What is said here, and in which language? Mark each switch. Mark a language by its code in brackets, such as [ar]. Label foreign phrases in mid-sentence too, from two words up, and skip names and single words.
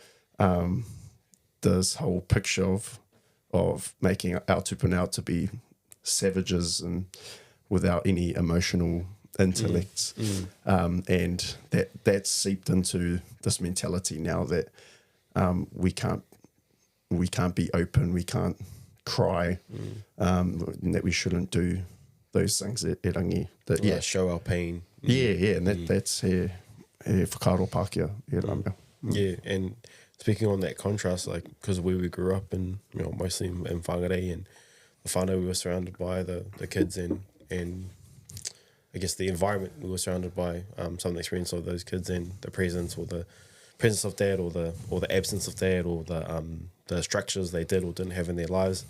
[en] picture of making our tupuna out to be savages and without any emotional intellect, and that's seeped into this mentality now that we can't be open, we can't cry, and that we shouldn't do those things [mi] e rangi. [en] That, show our pain. And that's [mi] he whakaro Pākehā, he rā mea. [en] And speaking on that contrast, like, because where we grew up in, mostly in whangarei, and the whānau we were surrounded by, the kids, and I guess the environment we were surrounded by, some of the experience of those kids, and the presence or the presence of dad, or the absence of dad, or the structures they did or didn't have in their lives.